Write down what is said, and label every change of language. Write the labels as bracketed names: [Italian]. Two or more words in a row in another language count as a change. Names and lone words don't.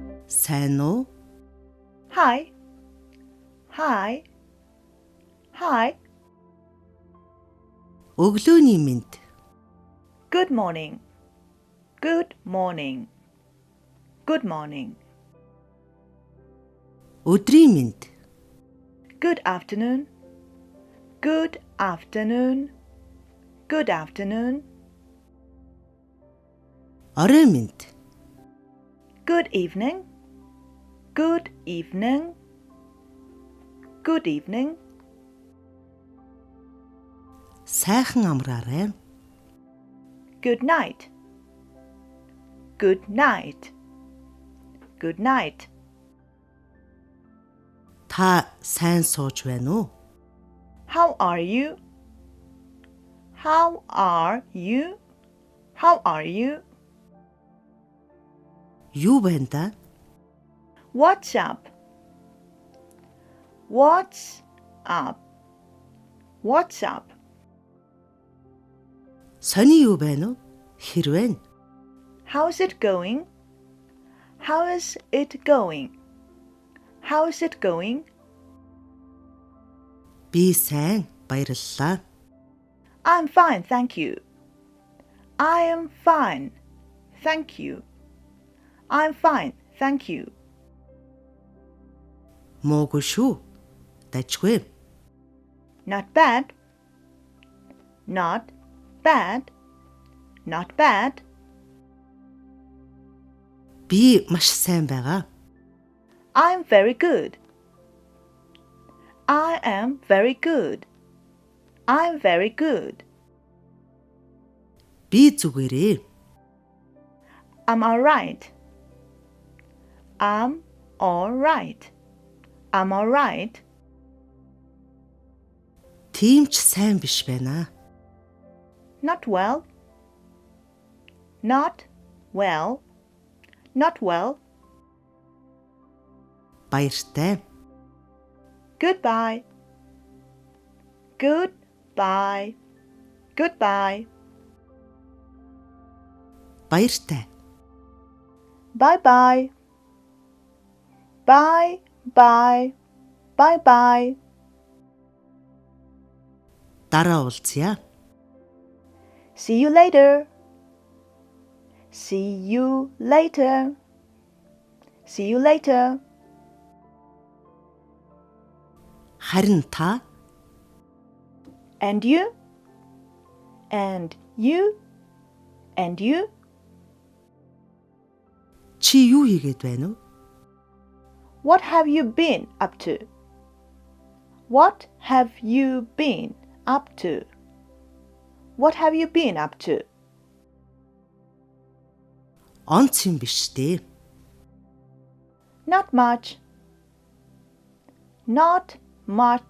[Mongolian] сайн уу? [English] Hi. Hi. Hi. [Mongolian] Өглөөний мэнд. [English] Good morning. Good morning. Good morning. [Mongolian] Өдрийн мэнд. [English] Good afternoon. Good afternoon. Good afternoon. [Mongolian] Орой мэнд. [English] Good evening. Good evening. Good evening. [Mongolian] Сайхан амраарай. [English] Good night. Good night. Good night. [Mongolian] Та сайн сууж байна уу? [English] How are you? How are you? How are you? [Mongolian] Юу байна да? [English] What's up? What's up? What's up? [Mongolian] Сони юу байна уу? Хэрвээ. [English] How's it going? How is it going? How is it going? [Mongolian] Би сайн, баярлалаа. [English] I'm fine, thank you. I am fine, thank you. I'm fine, thank you. [Mongolian] Муугүй шүү. Дажгүй. [English] Not bad. Not bad. Not bad. [Mongolian] Би маш сайн байгаа. [English] I'm very good. I am very good. I'm very good. [Mongolian] Би зүгээрээ. [English] I'm all right. I'm all right. I'm all right. [Mongolian] Тийм ч сайн биш байна. [English] Not well. Not well. Not well. [Mongolian] Баяртай. [English] Goodbye. Goodbye. Goodbye. [Mongolian] Баяртай. [English] Bye-bye. Bye-bye. Bye-bye. [Mongolian] Дараа уулзъя. [English] See you later. See you later. See you later. [Mongolian] Харин та [English] And you? And you? And you? [Mongolian] чи юу хийгээд байна уу? [English] What have you been up to? What have you been up to? What have you been up to? [Mongolian] Онц юм биш дээ. [English] Not much. Not much.